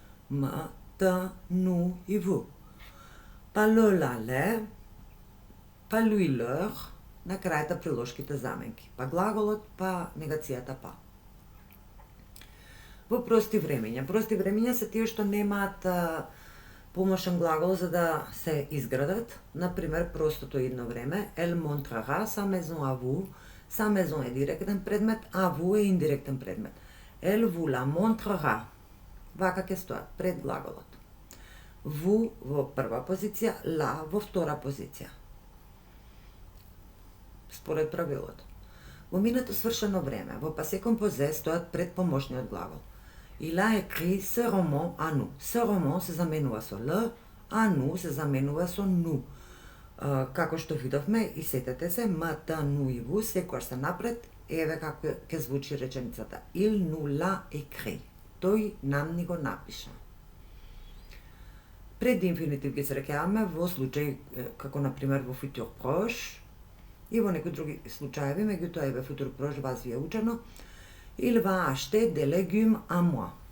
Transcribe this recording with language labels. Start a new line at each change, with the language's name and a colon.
Macedonian: М, Т, ну и ву. Па Л, Ла, Ле, па Lui, Leur, на крајата приложките заменки. Па глаголот, па негацијата па. Во прости времења. Прости времења се тие што немаат помошен глагол за да се изградат. Например, простото идно време.
French: Elle montrera sa maison à vous. Sa maison
Macedonian: е директен предмет, а vous е индиректен предмет.
French: Elle vous la montrera.
Macedonian: Вака ќе стоат пред глаголот. Vous во прва позиција, la во втора позиција. Според правилото. Во минато свршено време, во passé composé стојат пред помошниот глагол.
French: Il a écrit ce roman à nous. Ce roman
Macedonian: се заменува со L, а nous се заменува со nous. Како што видовме и сетете се, М, Т, ну и ву секогаш се напред, еве како ќе звучи реченицата.
French: Il nous l'a écrit.
Macedonian: Тој нам ни го напиша. Пред инфинитив ги среќаваме во случај како на пример во futur proche и во некои други случаеви, меѓутоа еве futur proche вас ви е учено.
French: Il va acheter des légumes à moi.